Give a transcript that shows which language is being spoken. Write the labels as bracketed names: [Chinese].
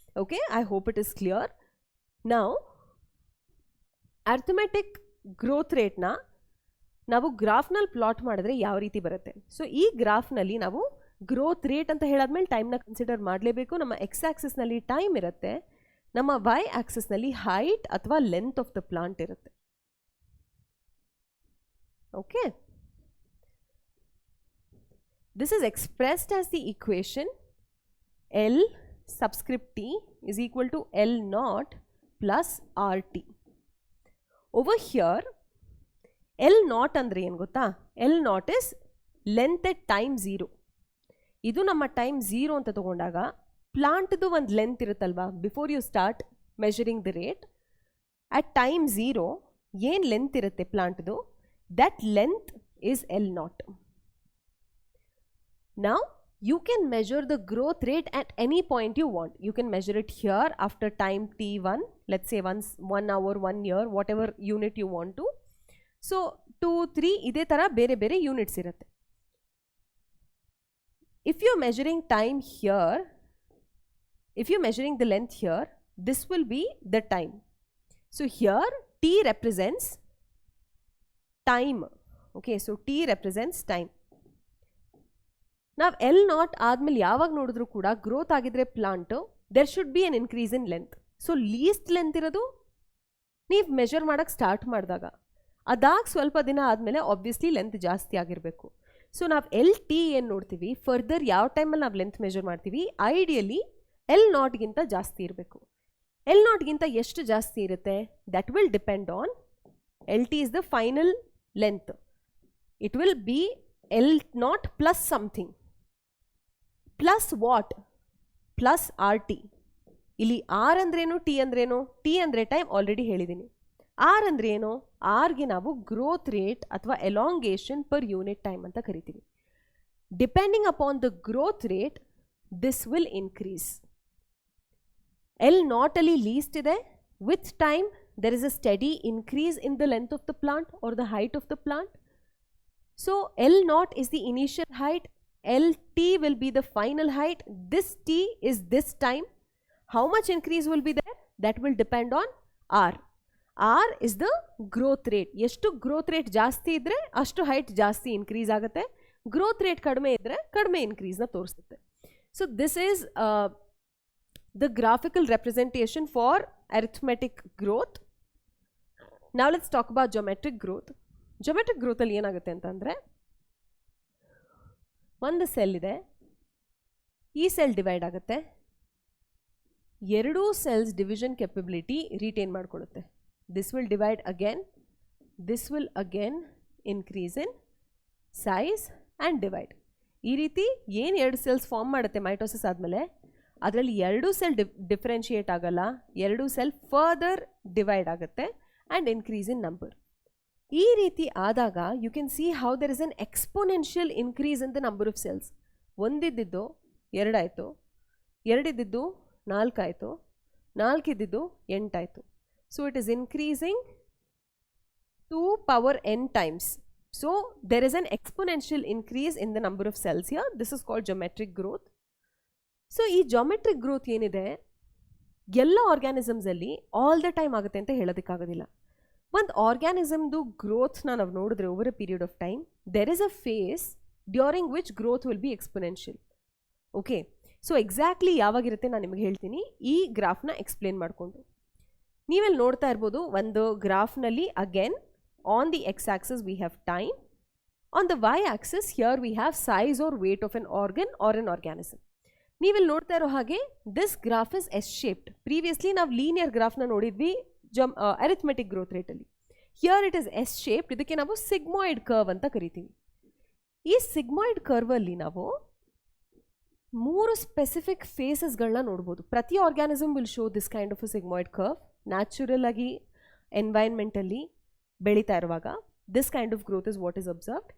[English] Okay, I hope it is clear. [Kannada] ನಾವು arithmetic growth ರೇಟ್ನ ನಾವು ಗ್ರಾಫ್ನಲ್ಲಿ plot ಮಾಡಿದ್ರೆ ಯಾವ ರೀತಿ ಬರುತ್ತೆ. ಸೊ ಈ ಗ್ರಾಫ್ನಲ್ಲಿ ನಾವು ಗ್ರೋತ್ ರೇಟ್ ಅಂತ ಹೇಳಾದ್ಮೇಲೆ ಟೈಮ್ನ ಕನ್ಸಿಡರ್ ಮಾಡಲೇಬೇಕು. ನಮ್ಮ ಎಕ್ಸ್ ಆಕ್ಸಿಸ್ನಲ್ಲಿ ಟೈಮ್ ಇರುತ್ತೆ, ನಮ್ಮ ವೈ ಆಕ್ಸಿಸ್ನಲ್ಲಿ ಹೈಟ್ ಅಥವಾ [English] length of the plant [Kannada] ಇರುತ್ತೆ. [English] Okay, this is expressed as the equation L subscript T is equal to L naught plus RT. Over here [Kannada] L naught ಅಂದ್ರೆ ಏನು ಗೊತ್ತಾ? [English] L naught is length at time 0. [Kannada] ಇದು ನಮ್ಮ time 0 ಅಂತ ತಗೊಂಡಾಗ ಪ್ಲಾಂಟ್ದು ಒಂದು length ಇರುತ್ತಲ್ವಾ, [English] before you start measuring the rate, [Kannada] at time 0 ಏನು ಲೆಂತ್ ಇರುತ್ತೆ ಪ್ಲಾಂಟ್ದು, [English] That length is L naught. Now you can measure the growth rate at any point you want. You can measure it here after time t1, let's say 1 hour, 1 year, whatever unit you want to. [Kannada] So 2, 3 ಇದೇ ಥರ ಬೇರೆ ಬೇರೆ units ಇರುತ್ತೆ. [English] If you're measuring time here, if you're measuring the length here, this will be the time. So here T represents time. Okay, so T represents time. [Kannada] ನಾವು L naught ಆದಮೇಲೆ ಯಾವಾಗ ನೋಡಿದ್ರು ಕೂಡ ಗ್ರೋತ್ ಆಗಿದ್ರೆ plant, [English] There should be an increase in length. [Kannada] So list length ಇರೋದು ನೀವು measure ಮಾಡೋಕ್ಕೆ start ಮಾಡಿದಾಗ, ಅದಾಗ ಸ್ವಲ್ಪ ದಿನ ಆದಮೇಲೆ ಆಬ್ವಿಯಸ್ಲಿ ಲೆಂತ್ ಜಾಸ್ತಿ ಆಗಿರಬೇಕು. ಸೊ ನಾವು LT ಏನು ನೋಡ್ತೀವಿ, ಫರ್ದರ್ ಯಾವ ಟೈಮಲ್ಲಿ ನಾವು ಲೆಂತ್ ಮೆಷರ್ ಮಾಡ್ತೀವಿ, ಐಡಿಯಲಿ L ನಾಟ್ಗಿಂತ ಜಾಸ್ತಿ ಇರಬೇಕು. L ನಾಟ್ಗಿಂತ ಎಷ್ಟು ಜಾಸ್ತಿ ಇರುತ್ತೆ, [English] That will depend on LT is the final length. It will be L naught plus something. Plus what? Plus RT. [Kannada] ಇಲ್ಲಿ R ಅಂದ್ರೇನು, T ಅಂದ್ರೇನು? T ಅಂದರೆ ಟೈಮ್ ಆಲ್ರೆಡಿ ಹೇಳಿದ್ದೀನಿ. R ಅಂದ್ರೆ ಏನು? Rಗೆ ನಾವು ಗ್ರೋತ್ ರೇಟ್ ಅಥವಾ ಎಲಾಂಗೇಷನ್ ಪರ್ ಯೂನಿಟ್ ಟೈಮ್ ಅಂತ ಕರಿತೀವಿ. [English] Depending upon the growth rate this will increase. L naught [Kannada] ಅಲ್ಲಿ ಲೀಸ್ಟ್ ಇದೆ. [English] With time there is a steady increase in the length of the plant or the height of the plant. So L naught is the initial height, LT will be the final height, this T is this time. How much increase will be there? That will depend on R. R is the growth rate. [Kannada] ಎಷ್ಟು growth rate ಜಾಸ್ತಿ ಇದ್ರೆ ಅಷ್ಟು height ಜಾಸ್ತಿ increase ಆಗುತ್ತೆ. growth rate ಕಡಿಮೆ ಇದ್ರೆ ಕಡಿಮೆ increase ನ ತೋರಿಸುತ್ತೆ. [English] So this is the graphical representation for arithmetic growth. Now let's talk about geometric growth. [Kannada] Geometric ಗ್ರೋತಲ್ಲಿ ಏನಾಗುತ್ತೆ ಅಂತಂದರೆ, ಒಂದು ಸೆಲ್ ಇದೆ, ಈ ಸೆಲ್ ಡಿವೈಡ್ ಆಗುತ್ತೆ, ಎರಡೂ cells division capability retain ಮಾಡಿಕೊಳ್ಳುತ್ತೆ. [English] This will divide again, this will again increase in size and divide. [Kannada] ಈ ರೀತಿ ಏನು 2 ಸೆಲ್ಸ್ ಫಾರ್ಮ್ ಮಾಡುತ್ತೆ ಮೈಟೋಸಿಸ್ ಆದಮೇಲೆ, ಅದರಲ್ಲಿ 2 ಸೆಲ್ ಡಿಫ್ರೆನ್ಷಿಯೇಟ್ ಆಗಲ್ಲ, 2 ಸೆಲ್ ಫರ್ದರ್ ಡಿವೈಡ್ ಆಗುತ್ತೆ ಆ್ಯಂಡ್ ಇನ್ಕ್ರೀಸ್ ಇನ್ ನಂಬರ್. ಈ ರೀತಿ ಆದಾಗ [English] You can see how there is an exponential increase in the number of cells. [Kannada] ಒಂದಿದ್ದು 2 ಆಯಿತು, 2 ಇದ್ದಿದ್ದು 4 ಆಯಿತು, 4 ಇದ್ದಿದ್ದು 8 ಆಯಿತು. [English] So it is increasing 2 power n times. So there is an exponential increase in the number of cells here. This is called geometric growth. [Kannada] So ಈ geometric growth ಏನಿದೆ ಎಲ್ಲ organisms ಅಲ್ಲಿ all the time ಆಗುತ್ತೆ ಅಂತ ಹೇಳೋದಕ್ಕಾಗೋದಿಲ್ಲ. ಒಂದು ಆರ್ಗ್ಯಾನಿಸಮ್ದು ಗ್ರೋತ್ನ ನಾವು ನೋಡಿದ್ರೆ [English] Over a period of time there is a phase during which growth will be exponential. [Kannada] Okay, so exactly ಯಾವಾಗಿರುತ್ತೆ ನಾನು ನಿಮಗೆ ಹೇಳ್ತೀನಿ ಈ ಗ್ರಾಫ್ನ ಎಕ್ಸ್ಪ್ಲೇನ್ ಮಾಡಿಕೊಂಡು. ನೀವೆಲ್ಲಿ ನೋಡ್ತಾ ಇರ್ಬೋದು ಒಂದು ಗ್ರಾಫ್ನಲ್ಲಿ [English] Again on the x-axis we have time, on the y-axis here we have size or weight of an organ or an organism. [Kannada] ನೀವಿಲ್ಲಿ ನೋಡ್ತಾ ಇರೋ ಹಾಗೆ [English] this graph is S-shaped. [Kannada] Previously ನಾವು linear graphನ ನೋಡಿದ್ವಿ arithmetic growth rate ಅಲ್ಲಿ. [English] Here it is S-shaped. [Kannada] ಇದಕ್ಕೆ ನಾವು sigmoid curve ಅಂತ ಕರಿತೀವಿ. ಈ sigmoid curve ಅಲ್ಲಿ ನಾವು 3 specific phases ನೋಡ್ಬೋದು. [English] ಪ್ರತಿ organism will show this kind of a sigmoid curve. [Kannada] Natural ಆಗಿ environment ಅಲ್ಲಿ ಬೆಳೀತಾ ಇರುವಾಗ [English] This kind of growth is what is observed.